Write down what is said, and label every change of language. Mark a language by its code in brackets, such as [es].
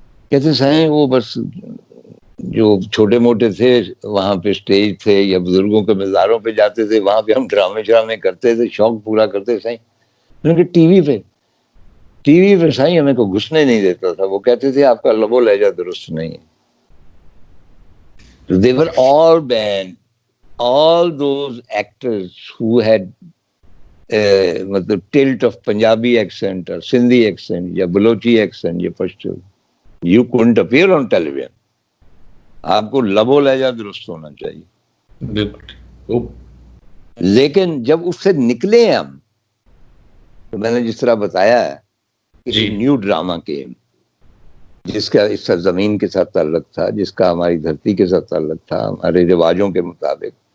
[ur] کہتے سائیں وہ بس جو چھوٹے موٹے تھے وہاں پہ اسٹیج تھے یا بزرگوں کے مزاروں پہ جاتے تھے, وہاں پہ ہم ڈرامے کرتے تھے, شوق پورا کرتے. سائیں میں نے کہا ٹی وی پہ سائیں ہمیں کو گھسنے نہیں دیتا تھا. وہ کہتے تھے آپ کا لب و لہجہ درست نہیں ہے. [en] They were all banned. All those actors who had [ur] مطلب [en] tilt of Punjabi accent or Sindhi accent [ur] یا بلوچی [en] accent [ur] یا Pashto, [en] you couldn't appear on television. [ur] آپ کو لب و لہجہ درست ہونا چاہیے. لیکن جب اس سے نکلے ہم, تو میں نے جس طرح بتایا ہے کہ نیو ڈراما کے جس کا اس زمین کے ساتھ تعلق تھا, جس کا ہماری دھرتی کے ساتھ تعلق تھا, ہمارے رواجوں کے مطابق.